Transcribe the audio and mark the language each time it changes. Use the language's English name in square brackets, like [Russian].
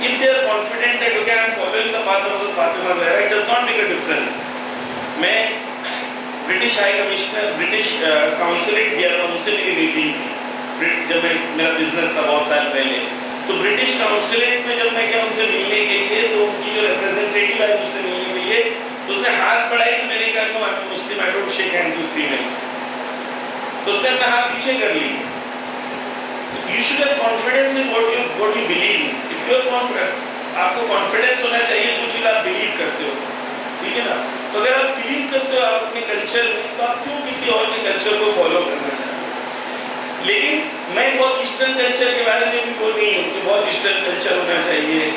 [English] If they are confident that okay, I am following the path of Hazrat Fatima Zahra, it does not make a difference. [Urdu] میں British high commissioner, British کاؤنسلیٹ گیا تھا, ان سے میری meeting تھی جب میرا business تھا بہت سال پہلے. تو برٹش کاؤنسلیٹ میں جب میں گیا ان سے ملنے کے لیے, تو ان کی جو ریپرزینٹیٹیو آئی مجھ سے ملنے کے لیے, تو اس نے ہاتھ بڑھائی, تو میں نے کہا [English] No, I am Muslim, I don't shake hands with females. [Urdu] تو اس نے اپنا ہاتھ پیچھے کر لی. [English] You should have confidence in what you believe in. If you are confident, [Urdu] آپ کو کانفیڈنس ہونا چاہیے جو چیز آپ بلیو کرتے ہو, ٹھیک ہے نا. تو اگر آپ بلیو کرتے ہو آپ اپنے کلچر میں, تو آپ کیوں کسی اور کے کلچر کو فالو کرنا چاہتے ہیں؟ لیکن میں بہت ایسٹرن کلچر کے بارے میں بھی وہ نہیں ہوں کہ بہت ایسٹرن کلچر ہونا چاہیے.